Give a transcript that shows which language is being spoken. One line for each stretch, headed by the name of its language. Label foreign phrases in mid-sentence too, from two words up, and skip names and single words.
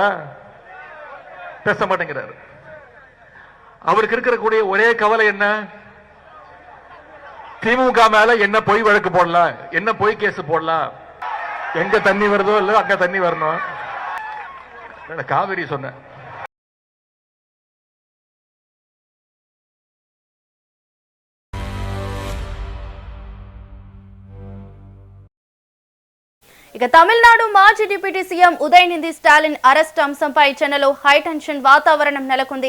Tamil: பேச மாட்டேங்கிறாரு. அவருக்கு இருக்கக்கூடிய ஒரே கவலை என்ன? திமுக மேல என்ன பொய் வழக்கு போடலாம், என்ன பொய் கேஸ் போடலாம், எங்க தண்ணி வருதோ இல்ல அங்க தண்ணி வரணும். காவிரி சொன்ன
Telugu: ఇక తమిళనాడు మాజీ
English: deputy CM
Telugu: ఉదయనిధి స్టాలిన్ అరెస్ట్ అంశంపై చెన్నైలో హైటెన్షన్ వాతావరణం నెలకొంది.